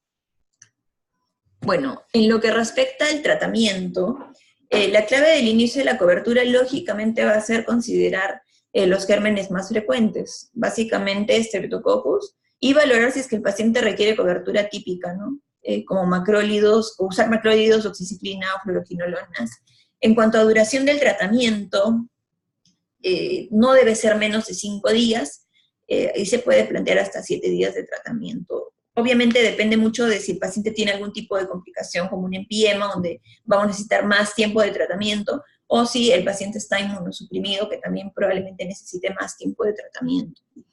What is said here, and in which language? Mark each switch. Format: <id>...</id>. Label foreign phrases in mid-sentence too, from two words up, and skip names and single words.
<es>Bueno, en lo que respecta al tratamiento, la clave del inicio de la cobertura lógicamente va a ser considerar los gérmenes más frecuentes, básicamente Streptococcus, y valorar si es que el paciente requiere cobertura típica, ¿no? Como macrólidos, o usar macrólidos, oxiciclina o fluoroquinolonas. En cuanto a duración del tratamiento, no debe ser menos de 5 días, y se puede plantear hasta 7 días de tratamiento. Obviamente depende mucho de si el paciente tiene algún tipo de complicación, como un empiema, donde vamos a necesitar más tiempo de tratamiento, o si el paciente está inmunosuprimido, que también probablemente necesite más tiempo de tratamiento.</es>